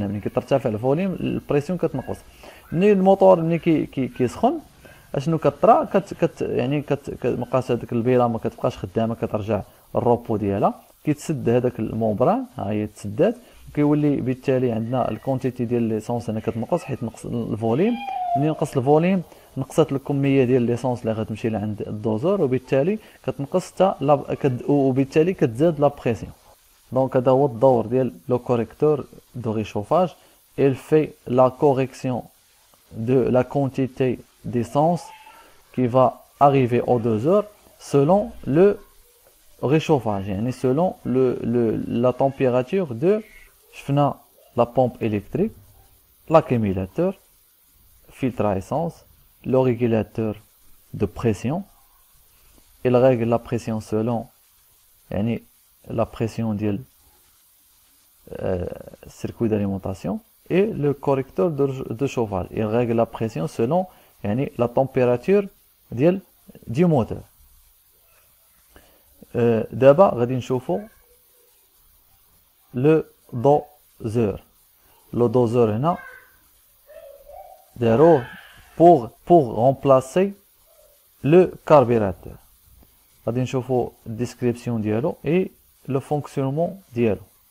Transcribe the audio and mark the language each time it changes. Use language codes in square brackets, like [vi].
[ar] هنا ملي كترتفع الفوليم البريسيون كتنقص. ملي الموتور ملي كيسخن اشنو كطرا يعني مابقاش هذيك البيله ما كتبقاش خدامه، كترجع الروبو ديالها، كيتسد هذاك المومبران، ها هي تسدات، وكيولي بالتالي عندنا الكونتيتي ديال ليسونس هنا كتنقص حيت نقص الفوليم. ملي نقص الفوليم نقصت الكميه ديال ليسونس اللي غتمشي لعند الدوزور، وبالتالي كتنقص وبالتالي كتزاد لا بريسيون. دونك هذا هو الدور ديال لو كوريكتور دو ريشوفاج. [fr] il fait la correction de la quantité d'essence qui va arriver au doseur selon le réchauffage, يعني selon la température de شفنا la pompe électrique, l'accumulateur, filtre à essence, le régulateur de pression. Il règle la pression selon يعني la pression ديال circuit d'alimentation. Et le correcteur de chauffage, il règle la pression selon يعني la température du moteur. [ar] دابا غادي نشوفو لو دوزور. [fr] لو دوزور هنا داروه pour remplacer le carburateur. [ar] غادي نشوفو الديسكريبسيون ديالو اي لو فونكسيونمون ديالو.